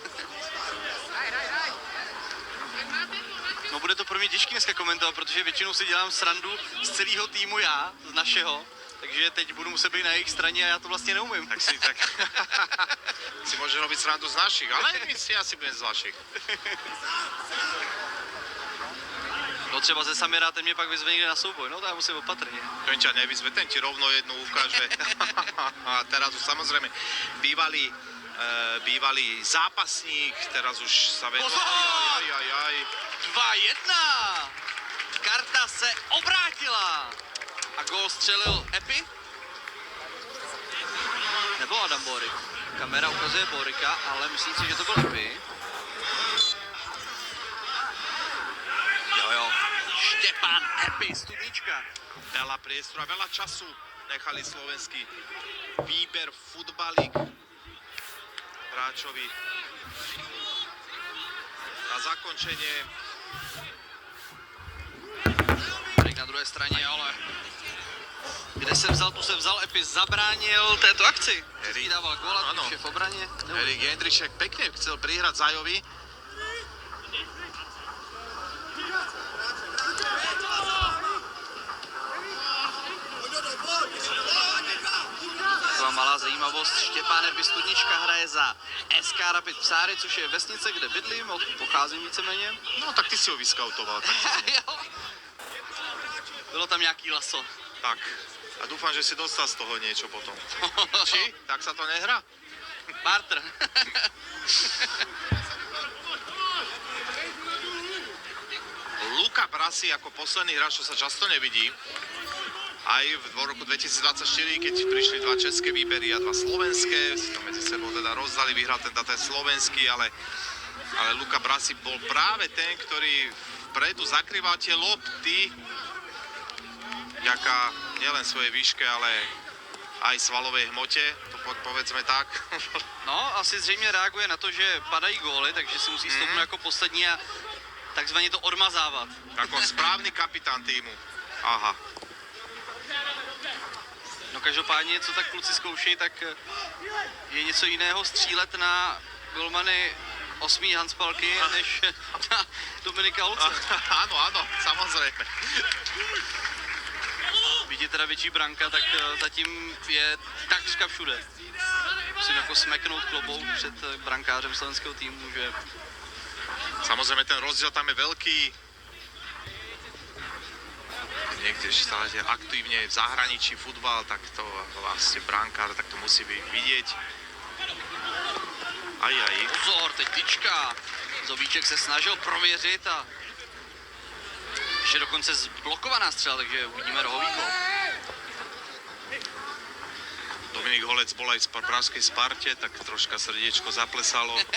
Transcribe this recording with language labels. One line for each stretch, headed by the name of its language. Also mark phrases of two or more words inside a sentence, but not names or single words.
Czech: No bude to pro mě těžké dneska komentovat, protože většinou si dělám srandu z celého týmu já, z našeho, takže teď budu muset být na jejich straně a já to vlastně neumím.
Slovak: Tak si môže robiť srandu z našich, ale my si asi budeme z vašich.
Czech: No třeba ze Samira, ten mě pak vyzve někde na souboj, no to já musím opatrně.
Slovak: Ten ťa nevyzve, ten ti rovno jednu ukáže. A teraz už samozrejme bývalý zápasník, teraz už sa vedlo. Pozor! 2-1!
Czech: Karta se obrátila! A gól střelil Epi? Nebo Adam Borik? Kamera ukazuje Borika, ale myslím si, že to byl Epi. Jo. Štěpán Epi, Studnička.
Slovak: Veľa priestoru a veľa času nechali slovenský výber futbalík hráčovi na zakončenie.
Czech: Erik na druhé straně, ale kde se vzal, tu se vzal, Epi zabránil této akci. Erik dával góla, když je v obraně.
Slovak: Erik Jendrišek pekne chcel prihrať Zajovi.
Czech: Taková malá zajímavost, Štěpán Epi Studnička hraje za SK Rapid Psáry, což je vesnice, kde bydlím, odkud pocházím víceméně. No tak ty si ho vyskautoval. Tak. Bylo tam nějaký laso. Tak.
Slovak: A dúfam, že si dostal z toho niečo potom. Či? Tak sa to nehrá? Barter. Luka Brasi ako posledný hráč, čo sa často nevidí. Aj v roku 2024, keď prišli 2 české výbery a 2 slovenské, si to medzi sebou teda rozdali, vyhral ten slovenský, ale Luka Brasi bol práve ten, ktorý vpredu zakrýval tie lopty, vďaka nielen svojej výške, ale aj svalovej hmote, to povedzme tak. No,
Czech: asi zřejmě reaguje na to, že padají góly, takže si musí stoupnout jako poslední a takzvaně to odmazávat.
Slovak: Ako správny kapitán týmu. Aha.
Czech: No každopádně, co tak kluci zkoušejí, tak je něco jiného střílet na golmany 8. Hanspalky, než na Dominika Holce.
Slovak: Áno, samozrejme.
Czech: Byť je teda větší branka, tak zatím je takřka všude. Musím jako smeknout klobouk před brankářem slovenského týmu, že...
Slovak: Samozrejme, ten rozdiel tam je veľký. Niekde stále aktívne v zahraničí futbal, tak to vlastne brankár, tak to musí vidieť. Aj.
Czech: Pozor, teď tyčka. Zobíček se snažil prověřit a ještě dokonce zblokovaná střela, takže uvidíme rohový gól.
Slovak: Dominik Holec bol aj v pražskej Sparte, tak troška srdiečko zaplesalo.